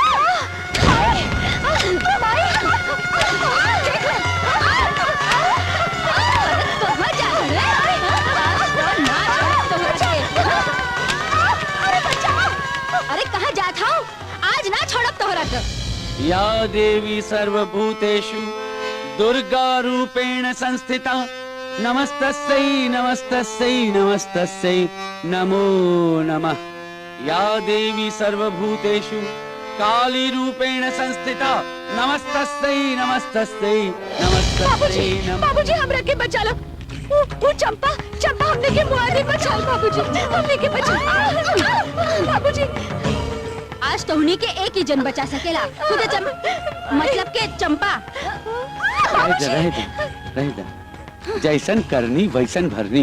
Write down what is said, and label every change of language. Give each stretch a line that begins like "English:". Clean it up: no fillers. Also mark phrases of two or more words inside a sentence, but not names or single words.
Bhojpuri: अरे कहाँ जात हो? आज ना छोड़ब तोहरा के।
Sanskrit: या देवी सर्वभूतेषु दुर्गा रूपेण संस्थिता, नमस्तस्यै नमस्तस्यै नमस्तस्यै नमो नमः। या देवी सर्वभूतेषु काली रूपेण संस्थिता, नमस्तस्यै नमस्तस्यै नमस्तस्यै नमः।
Bhojpuri: बाबूजी हमरा के बचा लो। वो चंपा हमने के मुआदी बचा लो। बाबूजी हमने के बचा। बाबूजी आज तो उन्हीं के एक ही जन बचा सकेला। खुदे मतलब के चंपा। रह दे। जैसन करनी वैसन भरनी।